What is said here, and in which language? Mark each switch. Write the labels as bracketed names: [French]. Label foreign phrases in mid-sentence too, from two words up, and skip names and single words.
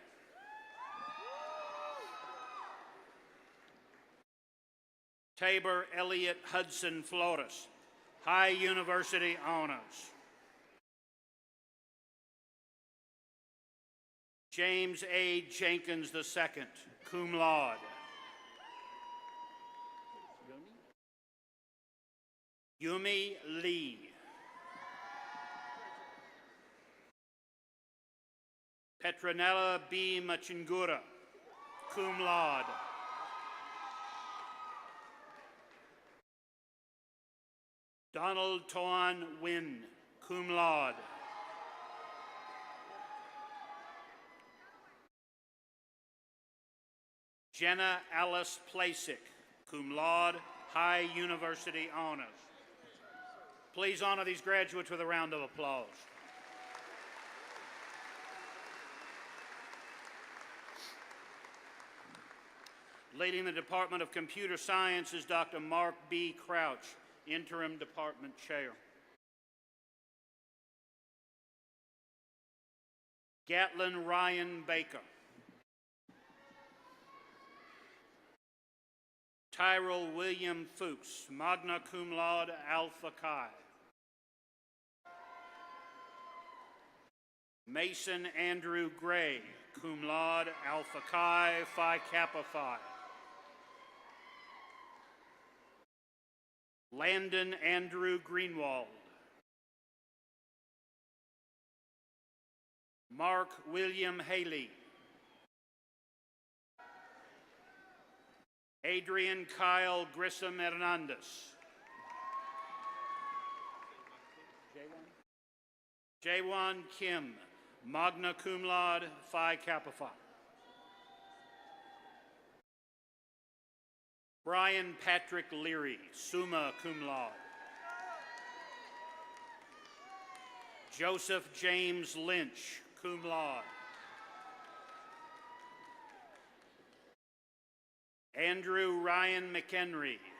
[English] Tabor Elliott Hudson Flores, high university honors. James A. Jenkins II, [Latin] cum laude. [English] Yumi Lee. Petronella B. Machingura, [Latin] cum laude. [English] Donald Toan Wynn, [Latin] cum laude. [English] Jenna Alice Plasick, [Latin] cum laude, [English] high university honors. Please honor these graduates with a round of applause. Leading the Department of Computer Science is Dr. Mark B. Crouch, Interim Department Chair. Gatlin Ryan Baker. Tyrell William Fuchs, [Latin] magna cum laude, alpha chi. [English] Mason Andrew Gray, [Latin] cum laude, [English] alpha chi, phi kappa phi. Landon Andrew Greenwald. Mark William Haley. Adrian Kyle Grissom Hernandez. Jaewon Kim, [Latin] magna cum laude, [English] phi kappa phi. Brian Patrick Leary, [Latin] summa cum laude. [English] Joseph James Lynch, [Latin] cum laude. [English] Andrew Ryan McHenry.